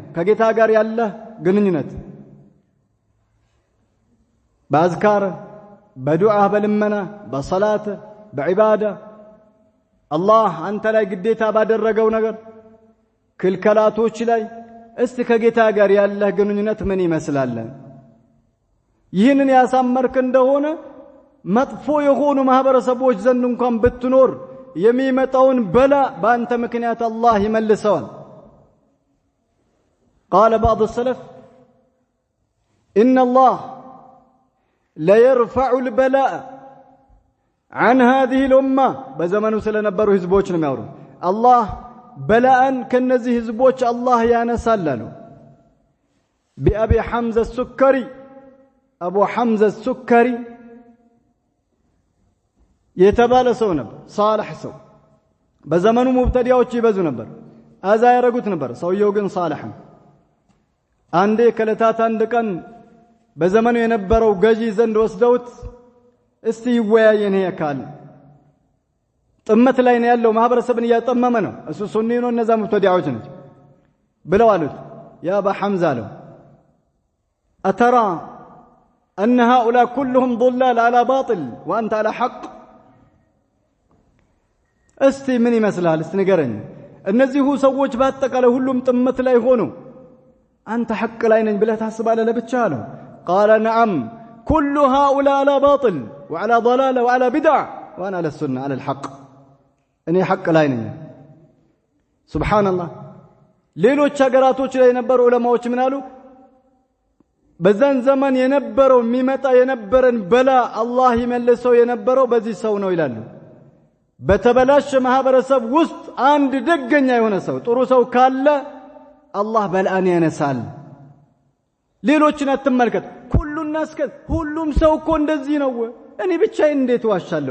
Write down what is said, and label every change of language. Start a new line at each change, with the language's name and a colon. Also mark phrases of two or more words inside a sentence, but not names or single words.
Amharic: ከጌታ ጋር ያለህ ግንኙነት በአዝካር፣ በዱዓ፣ በልመና፣ በሰላት፣ በዒባዳ አላህ አንተ ላይ ግዴታ ባደረገው ነገር ክልከላቶች ላይ እስቲ ከጌታ ጋር ያለህ ግንኙነት ምን ይመስላል? ይህንን ያሳመርክ እንደሆነ መጥፎ የሆኑ ማህበረሰቦች ዘንድ እንኳን ብትኖር የሚመጣውን በላ በአንተ ምክንያት አላህ ይመልሰዋል።
Arabic: قال بعض السلف إن الله لا يرفع البلاء عن هذه الأمة بزمانه
Amharic: ስለነበሩ ህዝቦች ነው የሚያወሩ። አላህ በላአን ከነዚህ ህዝቦች አላህ ያነሳላሉ። بأبي حمزة السكري أبو حمزة السكري የተባለ ሰው ነበር፣ صالح ሰው። በዘመኑ ሙብተዲያዎች ይበዙ ነበር፣ አዛ ያረጉት ነበር። ሰውየው ግን صالح ነው። አንዴ ከለታት አንድ ቀን በዘመኑ የነበረው ገዢ ዘንድ ወስደውት እስቲ ይወያየን ያካል ጥመት ላይ ነው ያለው፣ ማህበረሰብን ያጠመመ ነው፣ እሱ ሱኒ ነው፣ እነዛ ሙብተዲያዎች ናቸው ብለው አሉት። ያ አባ ሐምዛ አለው
Arabic: أترى أن هؤلاء كلهم ضلال على باطل وأنت على حق؟
Amharic: እስቲ ምን ይመስላል? እስቲ ንገረኝ። እነዚህ ሰዎች ባጠቃላይ ሁሉም ጥመት ላይ ሆኑ፣ አንተ ሐቅ ላይ ነኝ ብለህ ታስባለህ ለብቻ አለው።
Arabic: قال نعم كل هؤلاء على باطل وعلى ضلالة وعلى بدع وأنا على السنة على الحق.
Amharic: እኔ ሐቅ ላይ ነኝ። ሱብሃንአላህ። ሌሎች ሀገራቶች ላይ የነበሩ ዑለማዎች ምን አሉ? በዛን ዘመን የነበረው የሚመጣ የነበረን በላ አላህ ይመልሰው የነበረው በዚህ ሰው ነው ይላሉ። በተበላሸ ማህበረሰብ ውስጥ አንድ ደገኛ የሆነ ሰው ጥሩ ሰው ካለ አላህ በላን ያነሳል። ሌሎችን አትመልከት። ሁሉም ሰው እኮ እንደዚህ ነው። እኔ ብቻዬን እንዴት ዋሻለሁ?